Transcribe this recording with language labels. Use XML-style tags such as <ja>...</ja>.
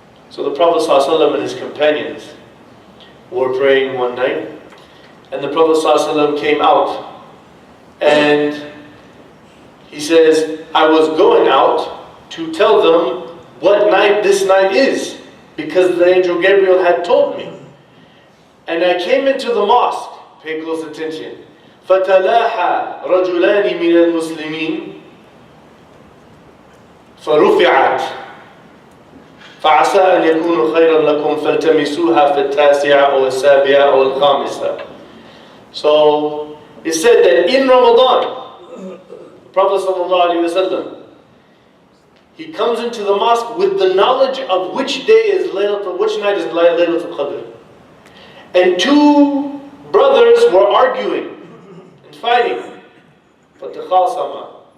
<en>So the Prophet ﷺ and his companions were praying one night, and the Prophet ﷺ came out, and he says, I was going out to tell them what night this night is, because the angel Gabriel had told me. And I came into the mosque, pay close attention.</en> <ar>فَتَلَاحَى رَجُلَانِ مِنَ الْمُسْلِمِينَ فرفعت فعسى أن يكون خيرا لكم فالتمسوها في التاسعة أو السابعة أو الخامسة.</ar> <en>So it said that in Ramadan, the Prophet ﷺ, he comes into the mosque with the knowledge of which day is which night is Laylatul Qadr. And two brothers were arguing and fighting.</en> <ar>فَتَخَاصَمَا</ar>